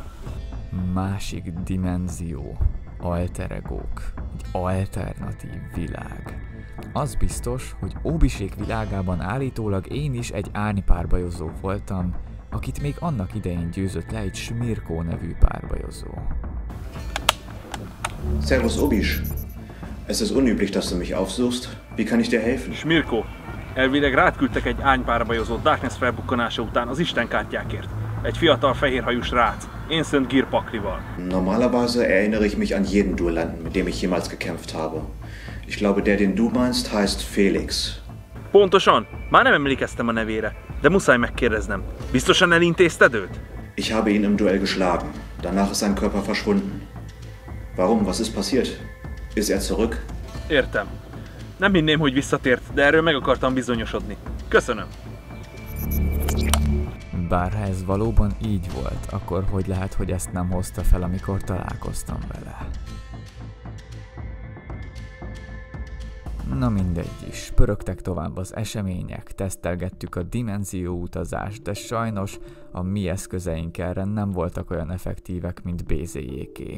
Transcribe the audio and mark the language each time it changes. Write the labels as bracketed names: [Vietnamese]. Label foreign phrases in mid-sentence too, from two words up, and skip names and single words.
[Hungarian] Másik dimenzió, alter egók, egy alternatív világ. Az biztos, hogy Óbisék világában állítólag én is egy árnypárbajozó voltam, akit még annak idején győzött le egy Smirko nevű párbajozó. [German] Servus Obis. Es ist unüblich, dass du mich aufsuchst. Wie kann ich dir helfen? [Hungarian] Smirko, elvileg rád küldtek egy ánypárbajozót Darkness felbukkanása után az istenkártyákért. Egy fiatal fehérhajú srác, én Szent Gír paklival. [German] Normalerweise erinnere ich mich an jeden Duellanten, mit dem ich jemals gekämpft habe. Ich glaube, der, den du meinst, heißt Felix. [Hungarian] Pontosan, már nem emlékeztem a nevére, de muszáj megkérdeznem. Biztosan elintézted őt? [German] Ich habe ihn im Duell geschlagen. Danach ist sein Körper verschwunden. Warum? Was ist passiert? Ist er zurück? [Hungarian] Értem. Nem hinném, hogy visszatért, de erről meg akartam bizonyosodni. Köszönöm. Bár ha ez valóban így volt, akkor hogy lehet, hogy ezt nem hozta fel, amikor találkoztam vele? Na mindegy is, pörögtek tovább az események, tesztelgettük a dimenzióutazást, de sajnos a mi eszközeink erre nem voltak olyan effektívek, mint BZ-jéké.